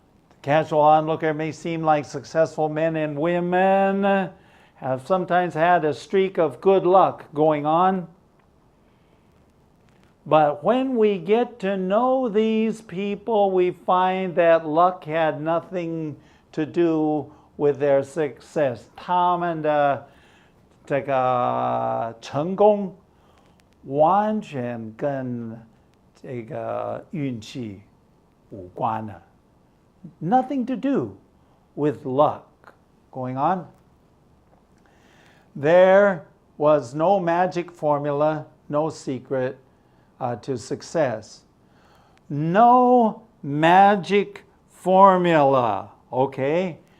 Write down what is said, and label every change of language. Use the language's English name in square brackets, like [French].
[English] The casual onlooker may seem like successful men and women have sometimes had a streak of good luck going on. But when we get to know these people, we find that luck had nothing to do with their success. [Chinese] 他们的这个成功完全跟这个运气无关的. [English] Nothing to do with luck going on. There was no magic formula, no secret to success. No magic formula, okay?